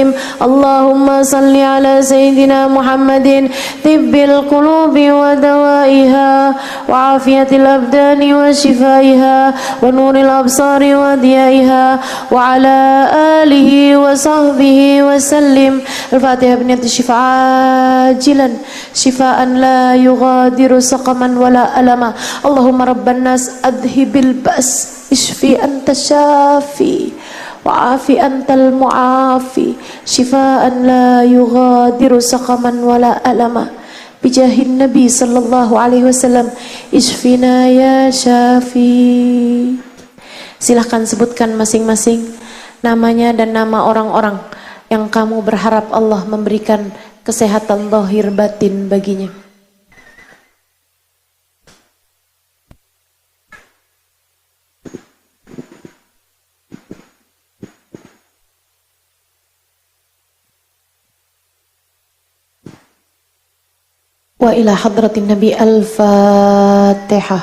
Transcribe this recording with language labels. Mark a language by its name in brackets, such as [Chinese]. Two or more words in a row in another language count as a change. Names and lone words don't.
[Arabic] اللهم صل على سيدنا محمد طب القلوب ودوائها وعافية الأبدان وشفائها ونور الأبصار وضيائها وعلى آله وصحبه وسلم. الفاتحة بنية الشفاء عاجلا شفاء لا يغادر سقما ولا ألما. اللهم رب الناس أذهب البأس اشفي أنت الشافي وعاف أنت المعافي شفاء لا يغادر سقما ولا ألما بجاه النبي صلى الله عليه وسلم اشفنا يا شافي. [Indonesian] Silahkan sebutkan masing-masing namanya dan nama orang-orang yang kamu berharap Allah memberikan kesehatan zahir batin baginya. [Arabic] وإلى حضرة النبي الفاتحة.